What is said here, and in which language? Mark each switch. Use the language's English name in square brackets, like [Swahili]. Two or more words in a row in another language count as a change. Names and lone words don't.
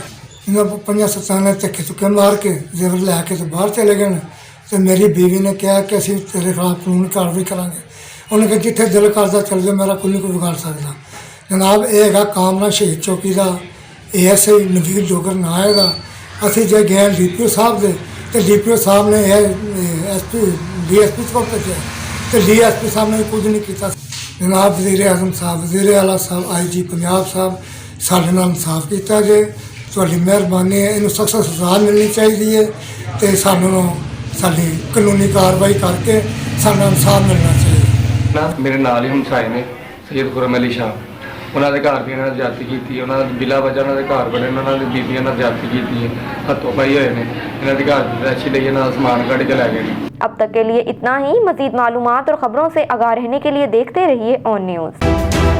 [Punjabi] ਇਨ੍ਹਾਂ 5-7 ਨੇ ਧੱਕੇ ਚੁੱਕੇ ਮਾਰ ਕੇ ਜ਼ੇਵਰ ਲੈਕੇ ਤੇ ਬਾਹਰ ਚਲੇ ਗਏ। ਤੋ ਮੇਰੀ ਬੀਵੀ ਨੇ ਕਿਹਾ ਕਿ ਅਸੀਂ ਤੇਰੇ ਖ਼ਿਲਾਫ਼ ਕਾਨੂੰਨੀ ਕਾਰਵਾਈ ਕਰਾਂਗੇ। ਉਨ੍ਹੇਂ ਕਿਹਾ ਜਿੱਥੇ ਦਿਲ ਕਰਦਾ ਚੱਲ ਜਾ, ਮੇਰਾ ਕੋਈ ਨਹੀਂ ਕੋਈ ਵਿਗਾੜ ਸਕਦਾ। ਜਨਾਬ ਯੇ ਹੈਗਾ ਕਾਮਨਾ ਸ਼ਹੀਦ ਚੌਕੀ ਕਾ ASI ਨਵੀਦ ਡੋਗਰ ਨਾ ਹੈਗਾ। ਅਸੀਂ ਜੇ ਗਏ DPO ਸਾਹਿਬ ਦੇ ਤੇ DPO ਸਾਹਿਬ ਨੇ DSP ਕੋਲ ਭੇਜਿਆ ਤੇ DSP ਸਾਹਿਬ ਨੇ ਕੁਝ ਨਹੀਂ ਕੀਤਾ। ਜਨਾਬ ਵਜ਼ੀਰ ਆਜ਼ਮ ਸਾਹਿਬ, ਵਜ਼ੀਰ ਆਲਾ ਸਾਹਿਬ, IG ਪੰਜਾਬ ਸਾਹਿਬ ਸਾਡੇ ਨਾਲ ਇਨਸਾਫ ਕੀਤਾ ਜੇ। ਤੁਹਾਡੀ ਮਿਹਰਬਾਨੀ ਹੈ, ਇਹਨੂੰ ਸਖਤ ਸਜ਼ਾ ਮਿਲਣੀ ਚਾਹੀਦੀ ਹੈ ਤੇ ਸਾਨੂੰ ਸਾਡੀ ਕਾਨੂੰਨੀ ਕਾਰਵਾਈ ਕਰਕੇ ਸਾਨੂੰ ਇਨਸਾਫ ਮਿਲਣਾ ਚਾਹੀਦਾ। ਮੇਰੇ ਨਾਲ ਹੀ ਹਮਸਾਏ ਨੇ ਸੱਯਦ ਖ਼ੁੱਰਮ ਅਲੀ ਸ਼ਾਹ ਉਹਨਾਂ ਦੇ ਘਰ ਵੀ ਇਹਨਾਂ ਨੇ ਜ਼ਿਆਦਤੀ ਕੀਤੀ, ਉਹਨਾਂ ਦੇ ਬਿਲਾ ਵਜ੍ਹਾ ਉਹਨਾਂ ਦੇ ਘਰ ਬਣੇ, ਉਹਨਾਂ ਦੀ ਬੀਬੀਆਂ ਨਾਲ ਜ਼ਿਆਦਤੀ ਕੀਤੀ ਹੈ, ਹੱਥੋਂ ਪਾਈ ਹੋਏ ਨੇ ਇਹਨਾਂ ਦੇ ਘਰ ਦੀ ਤਲਾਸ਼ੀ ਲਈ, ਇਹਨਾਂ ਦਾ ਸਮਾਨ ਕੱਢ ਕੇ ਲੈ ਗਏ ਨੇ। [Urdu] اب تک کے لیے اتنا ہی. مزید معلومات اور خبروں سے آگاہ رہنے کے لیے دیکھتے رہیے آن نیوز.